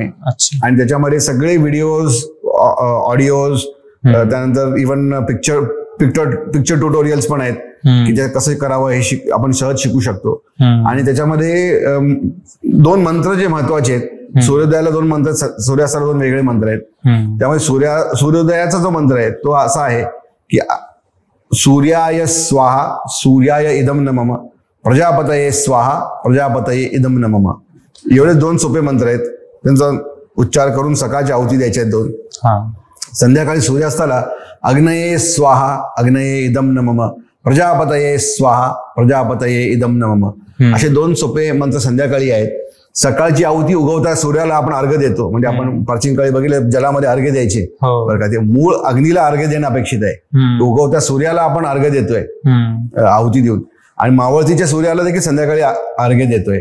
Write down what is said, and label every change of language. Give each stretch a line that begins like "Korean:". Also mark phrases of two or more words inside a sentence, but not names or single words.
Marathi: आणि त्याच्यामध्ये सगळे
English: videos, audios,
Marathi: त्यानंतर
English: even picture tutorials
Marathi: पण आहेत की ते कसं करावं हे आपण सहज शिकू शकतो. आणि त्याच्यामध्ये 2 मंत्र जे महत्वाचे आहेत, सूर्योदयाला 2 मंत्र, सूर्यास्ताला 2 वेगळे मंत्र आहेत. त्यामुळे सूर्योदयाचा जो मंत्र आहे तो असा आहे की
Sanskrit: सूर्याय स्वाहा सूर्याय इदम नमः, प्रजापतये स्वाहा प्रजापतये इदम नमः.
Marathi: एवढे 2 सोपे मंत्र आहेत. त्यांचा उच्चार करून सकाळची आहुती द्यायच्या आहेत 2. संध्याकाळी सूर्यास्ताला
Sanskrit: अग्नये स्वाहा अग्नये इदम नमः, प्रजापतये स्वाहा प्रजापतये इदम नमः,
Marathi: असे 2 सोपे मंत्र संध्याकाळी आहेत. सकाळची आहुती उगवता सूर्याला आपण अर्घ्य देतो, म्हणजे आपण प्राचीन काळी बघितलं जलामध्ये अर्घ्य द्यायचे बरं का. ते मूळ अग्नीला अर्घ्य देणं अपेक्षित आहे, उगवत्या सूर्याला आपण अर्घ्य देतोय आहुती देऊन, आणि मावळतीच्या सूर्याला देखील संध्याकाळी अर्घ्य देतोय.